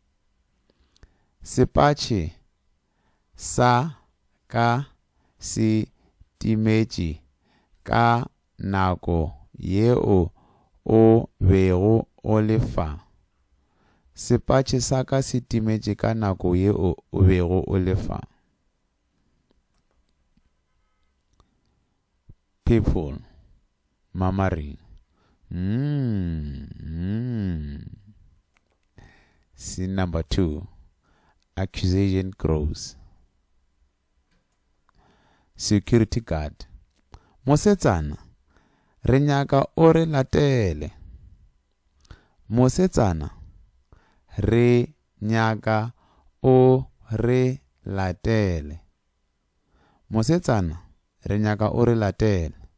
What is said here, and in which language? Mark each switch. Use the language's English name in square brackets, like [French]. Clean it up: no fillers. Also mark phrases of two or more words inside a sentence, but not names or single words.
[Northern Sotho] Sepatšhe sa ka se timetše ka nako yeo o bego o lefa. Sepatšhe sa ka se timetše ka nako yeo o bego o lefa. [English] People. Mamaring. Scene number 2. Accusation grows. Security guard. [Northern Sotho] Mosetsana, re nyaka o re latele. Mosetsana, re nyaka o re latele. Mosetsana, re nyaka o re latele.